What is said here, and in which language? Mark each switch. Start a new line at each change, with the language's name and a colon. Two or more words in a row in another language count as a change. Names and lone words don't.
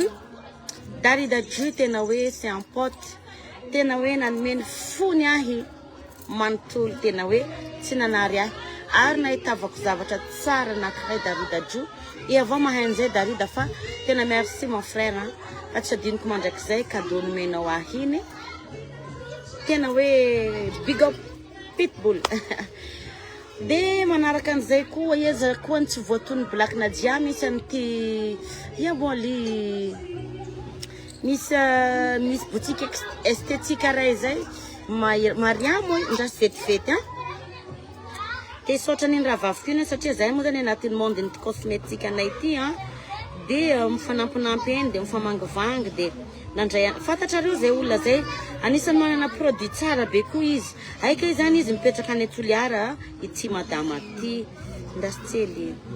Malagasy: Ju tena hoe
French: c'est un pote
Malagasy: tena hoe nanomeny fony ahy manontolo tena hoe tsy nanary ahy ary nahitavako zavatra tsara anankiray Darida Ju i avao mahay an'izay Darida fa tena
French: merci mon frère
Malagasy: fa tsy adinoko mandrakizay cadeau nomenao ahy iny tena hoe
English: big up
Malagasy: pitbull dia manaraka an'izay koa izy koa ny tsy voatony Black Nadia misy an'ity iaboly misy
French: boutique esthétique
Malagasy: raha izay Mariamo ndrasy vetivety dia saotra ny raha vavokina satria zahay moa zany anatin'ny monde ny cosmétique anay ity dia mifanampinampy eny dia mifamangovangy dia nandray fantatrareo zay olona zay anisan'ny manana produit tsara be koa izy aika izany izy mipetraka any Toliara ity madama ity ndasitsely